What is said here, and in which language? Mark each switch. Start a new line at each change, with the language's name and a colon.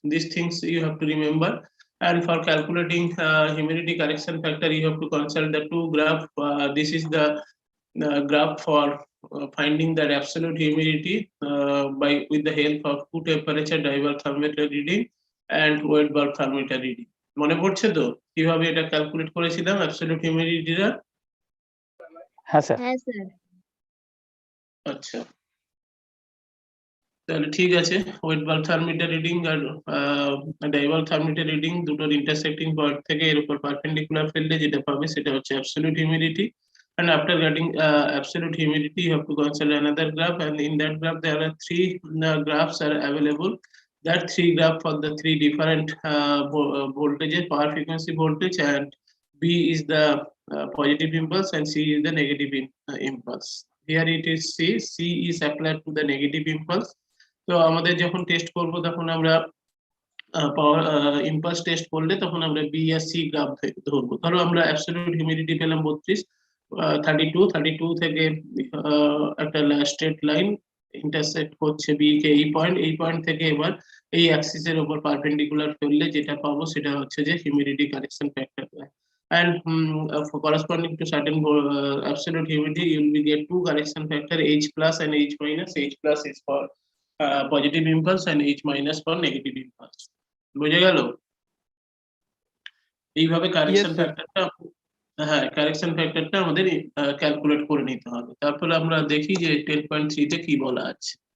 English: These things you have to remember. And for calculating humidity correction factor, you have to consult the two graph. This is the graph for finding that absolute humidity by with the help of two temperature diverse thermometer reading and wet bulb thermometer reading.
Bangla: মনে পড়ছে তো কিভাবে এটা calculate করেছিলাম absolute হিউমিডিটিটা? হ্যাঁ sir. হ্যাঁ sir. আচ্ছা, তাহলে ঠিক আছে। ওয়েট বাল্ব থার্মোমিটার রিডিং আর ডাইভাল থার্মোমিটার রিডিং দুটোর ইন্টারসেক্টিং পয়েন্ট থেকে এর উপর পারপেন্ডিকুলার ফেললে যেটা পাবে সেটা হচ্ছে absolute humidity.
English: And after getting absolute humidity, you have to consider another graph, and in that graph there are three graphs are available. That three graph for the three different voltages, power frequency voltage, and B is the positive impulse and C is the negative impulse. Here it is C is applied to the negative impulse.
Bangla: তো আমাদের যখন test করব তখন আমরা পাওয়ার impulse test করলে তখন আমরা B আর C graph ধরবো। ধরো আমরা অ্যাবসলিউট হিউমিডিটি পেলাম 32, 32 থেকে একটা স্ট্রেট লাইন ইন্টারসেক্ট করছে বি কে এই পয়েন্ট থেকে এবার এই অ্যাক্সিসের উপর পারপেন্ডিকুলার ফেললে যেটা পাবো সেটা হচ্ছে যে humidity correction factor.
English: And corresponding to certain absolute humidity, you will get two correction factor, H plus and H minus. H plus is for positive impulse and H minus for negative impulse.
Bangla: বুঝে গেল? এইভাবে correction ফ্যাক্টরটা, হ্যাঁ correction ফ্যাক্টরটা আমাদের calculate করে নিতে হবে। তারপরে আমরা দেখি যে 10.3 তে কি বলা আছে।